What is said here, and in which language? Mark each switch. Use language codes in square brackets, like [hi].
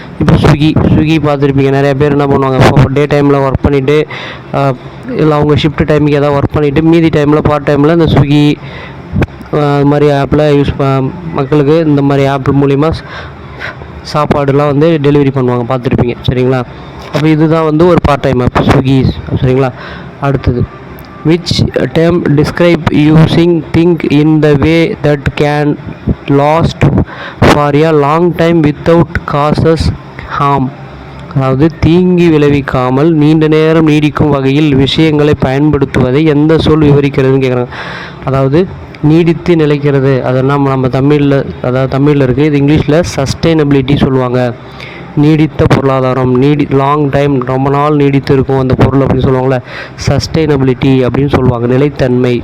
[ta] இப்போ ஸ்விக்கி பார்த்துருப்பீங்க. நிறைய பேர் என்ன பண்ணுவாங்க, டே டைமில் ஒர்க் பண்ணிவிட்டு இல்லை அவங்க ஷிஃப்ட் டைமுக்கு ஏதாவது ஒர்க் பண்ணிவிட்டு மீதி டைமில் பார்ட் டைமில் இந்த ஸ்விக்கி அது மாதிரி ஆப்பில் மக்களுக்கு இந்த மாதிரி ஆப் மூலிமா சாப்பாடுலாம் வந்து டெலிவரி பண்ணுவாங்க, பார்த்துருப்பீங்க. சரிங்களா, அப்போ இதுதான் வந்து ஒரு பார்ட் டைம் ஆப் ஸ்விக்கி. சரிங்களா, அடுத்தது [en] which term describe using thing in the way that can last for a long time without causes harm. [ta] அதாவது தீங்கி விளைவிக்காமல் நீண்ட நேரம் நீடிக்கும் வகையில் விஷயங்களை பயன்படுத்துவதை எந்த சொல் விவரிக்கிறதுன்னு கேட்குறாங்க. அதாவது நீடித்து நிலைக்கிறது, அதெல்லாம் நம்ம தமிழில், அதாவது தமிழில் இருக்குது, இது இங்கிலீஷில் சஸ்டைனபிலிட்டி சொல்லுவாங்க. நீடித்த பொருளாதாரம், லாங் டைம், ரொம்ப நாள் நீடித்து இருக்கும் அந்த பொருள் அப்படின்னு சொல்லுவாங்களே, சஸ்டைனபிலிட்டி அப்படின்னு சொல்லுவாங்க, நிலைத்தன்மை.